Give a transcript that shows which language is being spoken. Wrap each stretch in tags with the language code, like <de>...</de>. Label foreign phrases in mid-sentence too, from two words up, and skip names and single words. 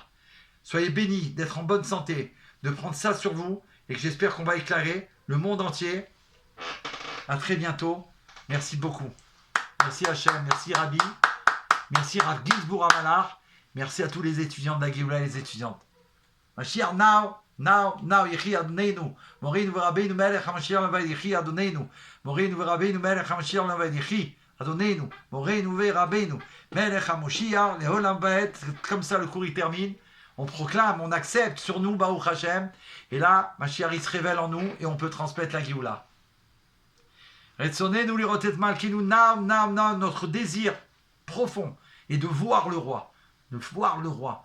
<fr>Soyez bénis d'être en bonne santé, de prendre ça sur vous, et que j'espère qu'on va éclairer le monde entier. À très bientôt, merci beaucoup. Merci Hachem, merci Rabbi, merci Rav Ginsbourg Amalar, merci à tous les étudiants de la Géoula et les étudiantes.</fr> <he>Mashiach, now, יחי אדוננו מורנו ורבנו מלך המשיח לעולם ועד יחי אדוננו מורנו ורבנו מלך המשיח לעולם ועד יחי אדוננו מורנו ורבנו מלך המשיח לעולם ועד.</he> <fr>Comme ça, le cours il termine. On proclame, on accepte sur nous,</fr> <he>ברוך השם.</he> <fr>Et là, Mashiach il se révèle en nous et on peut transmettre la Géoula.</fr> <he>רצוננו לראות את מלכנו,</he> <fr>now, notre désir profond est de voir le roi. De voir le roi.</fr>